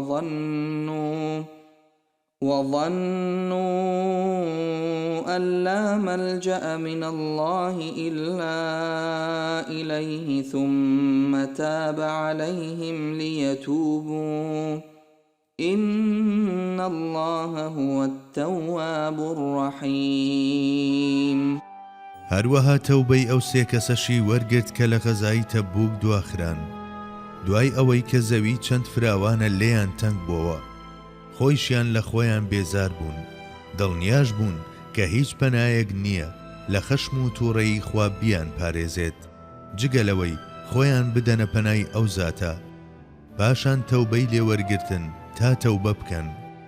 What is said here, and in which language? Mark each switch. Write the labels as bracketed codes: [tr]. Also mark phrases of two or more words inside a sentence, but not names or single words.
[ar] وظنوا أن لا ملجأ من الله إلا إليه ثم تاب عليهم ليتوبوا إن الله هو التواب الرحيم. [ckb] هەروەها تەوبەی ئەو سێ کەسەشی وەرگرت کە لە غەزای تەبوک دواخران، دوای ئەوەی کە زەوی چەند فراوانە لێیان تەنگ بووە، خۆیشیان لە خۆیان بێزار بوون، دڵنیاش بوون کە هیچ پەنایەک نییە لە خەشم و تووڕەیی خوا بیان پارێزێت جگەلەوەی خۆیان بدەنە پەنای ئەو زاتە، پاشان تەوبەی لێوەرگرتن تا تەوبە بکەن.